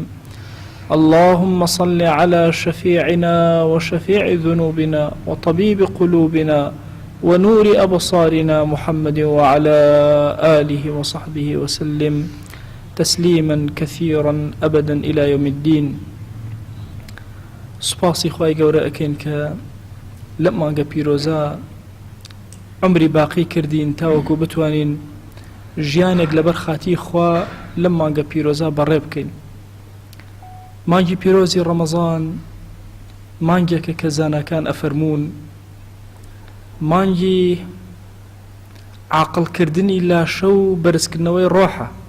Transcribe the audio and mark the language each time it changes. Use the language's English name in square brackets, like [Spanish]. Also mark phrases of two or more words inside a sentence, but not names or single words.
[Arabic] اللهم صل على شفيعنا وشفيع ذنوبنا وطبيب قلوبنا ونور أبصارنا محمد وعلى آله وصحبه وسلم تسليما كثيرا أبدا إلى يوم الدين. [Central Kurdish] سپاسی خوای گەورە ئەکەین کە لەم مانگە پیرۆزە عمری باقی کردین تاوەکو بتوانین ژیانێک لەبەر خاتی خوا لەم مانگە پیرۆزە بەڕێ بکەین. مانگی پیرۆزی ڕەمەزان مانگێکە کە زاناکان ئەفەرمون مانگی عاقڵکردنی لاشە و بەرزکردنەوەی ڕۆحە.